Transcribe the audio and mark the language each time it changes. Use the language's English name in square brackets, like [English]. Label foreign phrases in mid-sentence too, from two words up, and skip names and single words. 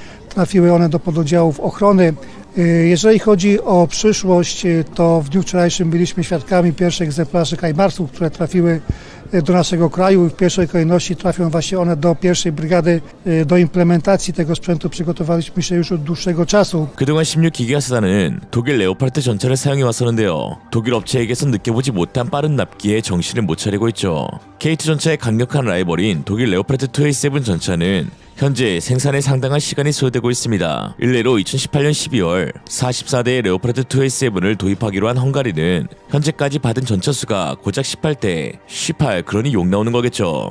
[Polish] Trafiły one do pododdziałów ochrony. Jeżeli chodzi o przyszłość, to w dniu wczorajszym byliśmy świadkami pierwszych egzemplarzy Hajmarsów, które trafiły do naszego kraju i w pierwszej kolejności trafią właśnie one do pierwszej brygady. Do implementacji tego sprzętu przygotowaliśmy się już od dłuższego czasu. [Korean] 그동안 16기가 수단은 독일 레오파르트 전차를 사용해 왔었는데요. 독일 업체에게선 느껴보지 못한 빠른 납기에 정신을 못 차리고 있죠. K2 전차의 강력한 라이벌인 독일 레오파르트 2A7 전차는 현재 생산에 상당한 시간이 소요되고 있습니다. 일례로 2018년 12월 44대의 레오파르트 2A7을 도입하기로 한 헝가리는 현재까지 받은 전차 수가 고작 18대, 18 그러니 욕 나오는 거겠죠.